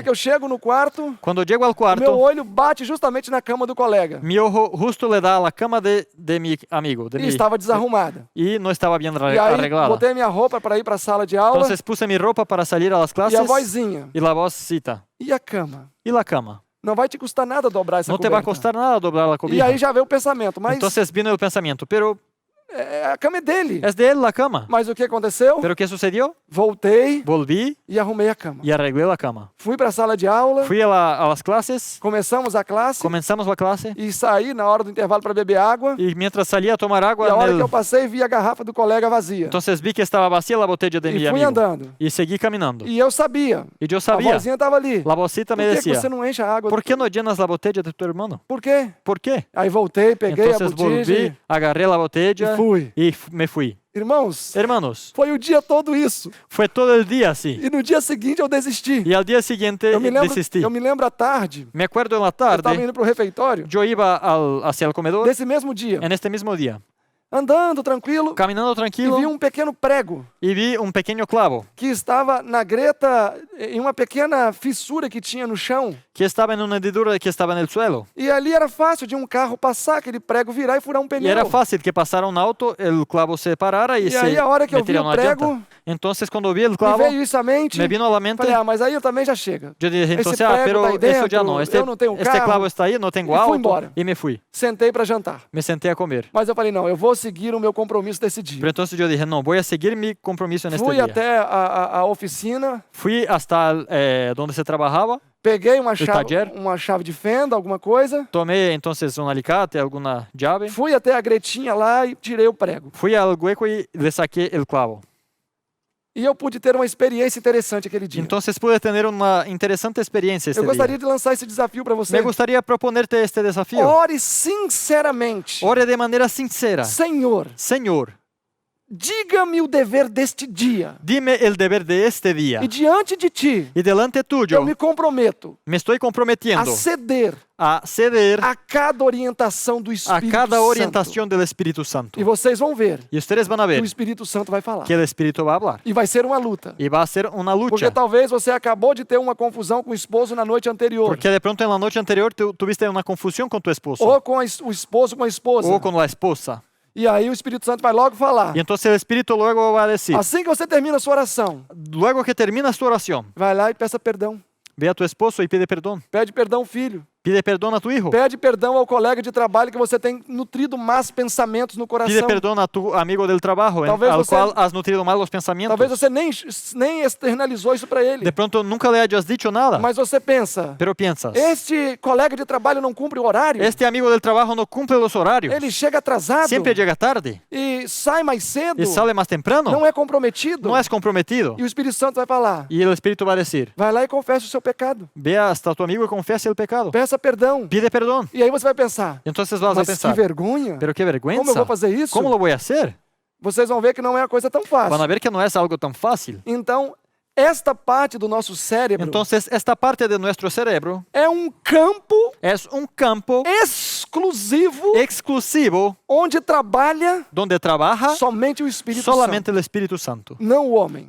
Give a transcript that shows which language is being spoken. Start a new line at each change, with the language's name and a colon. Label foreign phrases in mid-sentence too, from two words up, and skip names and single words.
Portuguese: parte. eu chego no quarto,
Spanish: Cuando llego al
Portuguese: meu
Spanish: cuarto,
Portuguese: olho bate justamente na cama do colega.
Spanish: mi ojo justo le da a la cama de mi amigo,
Portuguese: E estava desarrumada.
Spanish: y no estaba bien
Portuguese: E aí
Spanish: arreglada.
Portuguese: botei minha roupa para ir para a sala de aula
Spanish: Entonces puse mi ropa para salir a las
Portuguese: e
Spanish: clases
Portuguese: a vozinha.
Spanish: y la vocecita.
Portuguese: E a cama?
Spanish: ¿Y la cama?
Portuguese: Não vai te custar nada dobrar essa
Spanish: No te va a
Portuguese: coberta.
Spanish: costar nada doblar la
Portuguese: E
Spanish: cobija.
Portuguese: aí já veio o pensamento, mas
Spanish: Entonces vino el pensamiento, pero
Portuguese: a cama é dele.
Spanish: es de él la cama.
Portuguese: Mas o que aconteceu?
Spanish: ¿Pero qué sucedió?
Portuguese: Voltei
Spanish: Volví
Portuguese: e arrumei a cama.
Spanish: y arreglé la cama.
Portuguese: Fui para a sala de aula,
Spanish: Fui a las clases,
Portuguese: começamos a classe
Spanish: comenzamos la clase
Portuguese: e saí na hora do intervalo para beber água.
Spanish: y mientras salía a tomar agua,
Portuguese: E a hora
Spanish: en
Portuguese: que eu
Spanish: el-
Portuguese: passei, vi a garrafa do colega vazia.
Spanish: entonces vi que estaba vacía la botella de mi
Portuguese: E fui
Spanish: amigo.
Portuguese: andando.
Spanish: Y seguí caminando.
Portuguese: E eu sabia.
Spanish: Y yo
Portuguese: A
Spanish: sabía,
Portuguese: vozinha estava ali.
Spanish: la vocita
Portuguese: Por
Spanish: me
Portuguese: que, que
Spanish: decía,
Portuguese: você não enche a água?
Spanish: ¿por qué no llenas la botella de tu hermano?
Portuguese: Por quê?
Spanish: ¿Por qué?
Portuguese: Aí voltei, peguei a
Spanish: Entonces
Portuguese: botija
Spanish: volví, agarré la botella
Portuguese: e fui.
Spanish: y me fui.
Portuguese: Irmãos,
Spanish: Hermanos,
Portuguese: foi o dia todo isso.
Spanish: fue todo el día así.
Portuguese: E no dia seguinte eu desisti.
Spanish: Y al día siguiente desistí.
Portuguese: Eu me lembro à tarde,
Spanish: Me acuerdo en la
Portuguese: eu estava
Spanish: tarde,
Portuguese: indo para o refeitório,
Spanish: yo iba hacia el comedor
Portuguese: desse mesmo dia,
Spanish: en este mismo día,
Portuguese: andando tranquilo,
Spanish: caminando
Portuguese: e
Spanish: tranquilo
Portuguese: vi um pequeno prego
Spanish: y vi un pequeño clavo
Portuguese: que estava na greta, em uma pequena fissura que tinha no chão.
Spanish: que estaba en una hendidura que estaba en el suelo.
Portuguese: E ali era fácil de um carro passar, aquele prego virar e furar um
Spanish: Y
Portuguese: pneu.
Spanish: era fácil que pasara un auto, el clavo se parara y
Portuguese: E
Spanish: se
Portuguese: aí a hora que eu vi
Spanish: metiera
Portuguese: o
Spanish: una
Portuguese: prego,
Spanish: llanta. Entonces cuando vi el me clavo,
Portuguese: veio isso à mente.
Spanish: me vino a la mente,
Portuguese: Falei, ah, mas aí eu também já chega.
Spanish: yo dije,
Portuguese: esse
Spanish: entonces,
Portuguese: prego
Spanish: pero
Portuguese: tá aí
Spanish: eso ya
Portuguese: dentro,
Spanish: no,
Portuguese: eu não tenho
Spanish: este
Portuguese: carro.
Spanish: clavo está ahí, no tengo
Portuguese: E fui
Spanish: auto,
Portuguese: embora.
Spanish: y me fui.
Portuguese: Sentei para jantar.
Spanish: Me senté a comer.
Portuguese: Mas eu falei, não, eu vou seguir o meu compromisso desse dia.
Spanish: Pero entonces yo dije, no, voy a seguir mi compromiso en este
Portuguese: Fui
Spanish: día.
Portuguese: até a oficina,
Spanish: Fui hasta donde se trabajaba,
Portuguese: peguei
Spanish: taller.
Portuguese: uma chave de fenda, alguma coisa.
Spanish: tomé entonces un alicate, alguna llave,
Portuguese: Fui até a gretinha lá e tirei o prego.
Spanish: fui al hueco y le saqué el clavo.
Portuguese: E eu pude ter uma experiência interessante aquele dia.
Spanish: Entonces pude tener una interesante experiencia este
Portuguese: Eu gostaria
Spanish: día.
Portuguese: de lançar esse desafio para você.
Spanish: Me gustaría proponerte este desafío.
Portuguese: Ore sinceramente.
Spanish: Ore de manera sincera.
Portuguese: Senhor,
Spanish: Señor,
Portuguese: diga-me o dever deste dia.
Spanish: dime el deber de este día.
Portuguese: E diante de ti,
Spanish: Y delante
Portuguese: eu
Spanish: tuyo
Portuguese: me comprometo
Spanish: me estoy
Portuguese: a
Spanish: comprometiendo
Portuguese: ceder
Spanish: a ceder
Portuguese: a cada orientação do
Spanish: a
Portuguese: Espírito
Spanish: cada
Portuguese: Santo.
Spanish: orientación del Espíritu Santo.
Portuguese: E vocês vão ver
Spanish: Y ustedes van a
Portuguese: que
Spanish: ver
Portuguese: o Espírito Santo vai falar.
Spanish: que el Espíritu va a hablar.
Portuguese: E vai ser uma luta.
Spanish: Y va a ser una
Portuguese: Porque
Spanish: lucha.
Portuguese: talvez você acabou de ter uma confusão com o esposo na noite anterior.
Spanish: Porque de pronto en la noche anterior tuviste una confusión con tu esposo
Portuguese: Ou com o esposo com a esposa.
Spanish: o con la esposa.
Portuguese: E aí o Espírito Santo vai logo falar.
Spanish: Y entonces el Espíritu luego va a decir,
Portuguese: Assim que você termina a sua oração,
Spanish: luego que terminas tu oración,
Portuguese: vai lá e peça perdão.
Spanish: ve a tu esposo y pide perdón.
Portuguese: Pede perdão, filho.
Spanish: Pide perdón a tu hijo.
Portuguese: Pede perdão ao colega de trabalho que você tem nutrido más pensamentos no
Spanish: Pide
Portuguese: coração.
Spanish: perdón a tu amigo del trabajo
Portuguese: Talvez
Spanish: al
Portuguese: você-
Spanish: cual has nutrido malos pensamientos.
Portuguese: Talvez você nem externalizou isso para ele.
Spanish: De pronto nunca le hayas dicho nada,
Portuguese: Mas você pensa,
Spanish: pero piensas,
Portuguese: este colega de trabalho não cumpre o horário?
Spanish: este amigo del trabajo no cumple los horarios,
Portuguese: Ele chega atrasado
Spanish: siempre llega tarde
Portuguese: e sai mais cedo,
Spanish: y sale más temprano,
Portuguese: não é comprometido.
Spanish: no es comprometido.
Portuguese: E o Espírito Santo vai falar,
Spanish: Y el Espíritu va a decir,
Portuguese: vai lá e confessa o seu pecado.
Spanish: ve hasta tu amigo y confiesa el pecado.
Portuguese: Peça perdão.
Spanish: Pide perdón.
Portuguese: E aí você vai pensar,
Spanish: Y entonces vas a
Portuguese: mas que
Spanish: pensar,
Portuguese: vergonha.
Spanish: pero qué
Portuguese: Como eu
Spanish: vergüenza.
Portuguese: vou fazer isso?
Spanish: ¿Cómo lo voy a hacer?
Portuguese: Vocês vão ver que não é uma coisa tão
Spanish: Van a
Portuguese: fácil.
Spanish: ver que no es algo tan fácil.
Portuguese: Então, esta parte do nosso cérebro
Spanish: Entonces, esta parte de nuestro cerebro
Portuguese: é um campo
Spanish: es un campo
Portuguese: exclusivo
Spanish: exclusivo
Portuguese: onde trabalha
Spanish: donde trabaja
Portuguese: somente o Espírito
Spanish: solamente
Portuguese: Santo.
Spanish: el Espíritu Santo,
Portuguese: Não o homem,